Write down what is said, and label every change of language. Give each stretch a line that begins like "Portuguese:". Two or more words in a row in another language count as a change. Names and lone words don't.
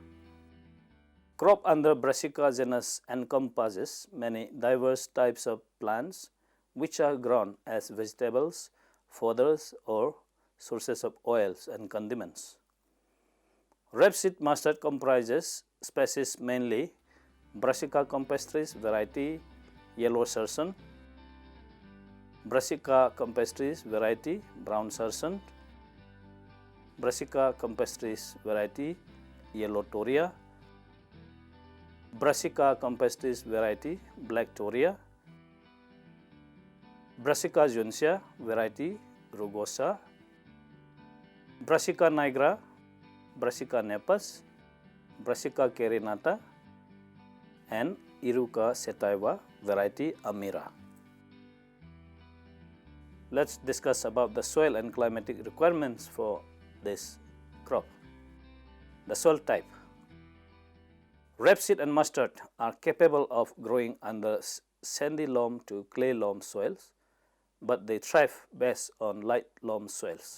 English: Crop under Brassica genus encompasses many diverse types of plants which are grown as vegetables, fodders or sources of oils and condiments. Rapeseed mustard comprises species mainly Brassica campestris variety yellow sarsen, Brassica campestris variety brown sarsen, Brassica campestris variety yellow toria, Brassica campestris variety black toria, Brassica juncea variety rugosa, Brassica nigra, Brassica nepus, Brassica carinata and Iruca sativa variety amira. Let's discuss about the soil and climatic requirements for this crop. The soil type. Rapeseed and mustard are capable of growing under sandy loam to clay loam soils, but they thrive best on light loam soils.